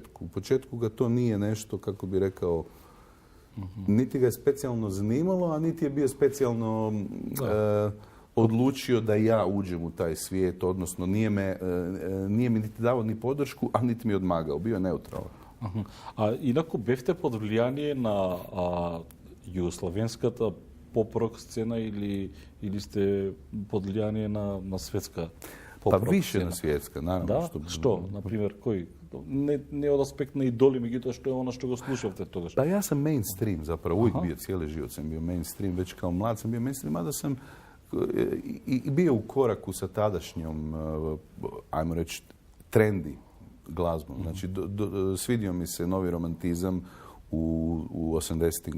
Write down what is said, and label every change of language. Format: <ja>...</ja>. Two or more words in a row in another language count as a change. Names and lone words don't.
<hr>U početku ga to nije nešto, kako bi rekao, niti ga je specijalno zanimalo, a niti je bio specijalno odlučio da ja uđem u taj svijet, odnosno nije mi niti dao ni podršku, a niti mi odmagao, bio je neutralan.</hr> <mk>А инаку бевте под влијание на југословенската поп-рок сцена или сте под влијание на светска</mk> <hr>Pa</hr> <mk>поп-рок</mk> <hr>više</hr> <mk>сцена?</mk> <hr>na svjetska, naravno.</hr> <mk>Да? Што? Например, кој? Не од аспект на идоли, меѓутоа што е она што го слушавте тогаш?</mk> <hr>Pa ja sam mainstream zapravo, uvijek bio, cijeli život sam bio mainstream, već kao mlad sam bio mainstream, mada sam i bio u koraku sa tadašnjom, ajmo reći, trendi glazbom. Znači, svidio mi se novi romantizam u 80.</hr>